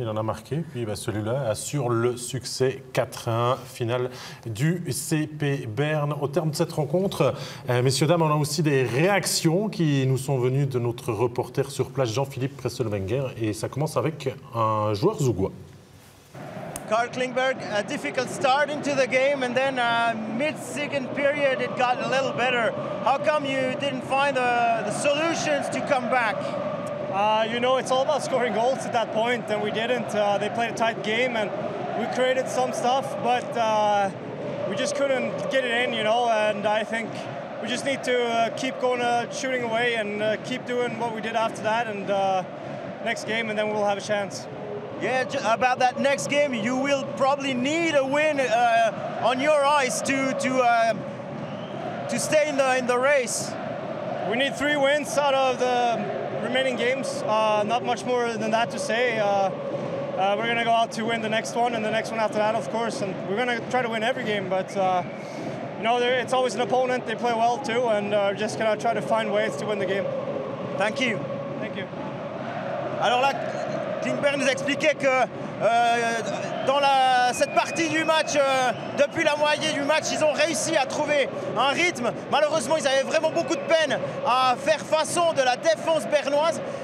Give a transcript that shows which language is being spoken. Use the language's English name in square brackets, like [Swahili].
[French] Il en a marqué, puis celui-là assure le succès 4-1 finale du CP Berne. Au terme de cette rencontre, messieurs, dames, on a aussi des réactions qui nous sont venues de notre reporter sur place, Jean-Philippe Presselwenger, et ça commence avec un joueur zougois. [English] Carl Klingberg, a difficult start into the game, and then mid-second period it got a little better. How come you didn't find the solutions to come back? You know, it's all about scoring goals at that point, and we didn't. They played a tight game, and we created some stuff, but we just couldn't get it in, you know, and I think we just need to keep going, shooting away, and keep doing what we did after that, and next game, and then we'll have a chance. Yeah, about that next game, you will probably need a win on your ice to stay in the race. We need 3 wins out of the remaining games. Not much more than that to say. We're going to go out to win the next one and the next one after that, of course. And we're going to try to win every game. But, you know, it's always an opponent. They play well, too. And we're just going to try to find ways to win the game. Thank you. Thank you. [French] Alors là, Klingberg nous expliquait que dans cette partie du match, depuis la moitié du match, ils ont réussi à trouver un rythme. Malheureusement, ils avaient vraiment beaucoup de peine à faire façon de la défense bernoise.